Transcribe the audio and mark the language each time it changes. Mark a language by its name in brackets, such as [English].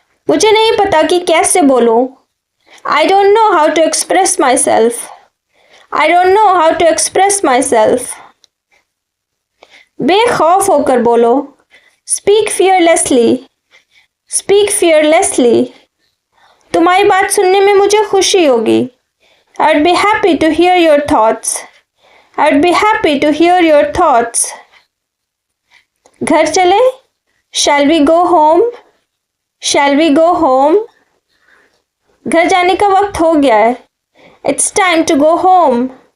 [Hindi] मुझे नहीं पता कि कैसे बोलूं। [English] I don't know how to express myself. I don't know how to express myself. [Hindi] बेखौफ होकर बोलो। [English] Speak fearlessly. Speak fearlessly. [Hindi] तुम्हारी बात सुनने में मुझे खुशी होगी। [English] I'd be happy to hear your thoughts. I'd be happy to hear your thoughts. [Hindi] घर चले? [English] Shall we go home? Shall we go home? [Hindi] घर जाने का वक्त हो गया है। [English] It's time to go home.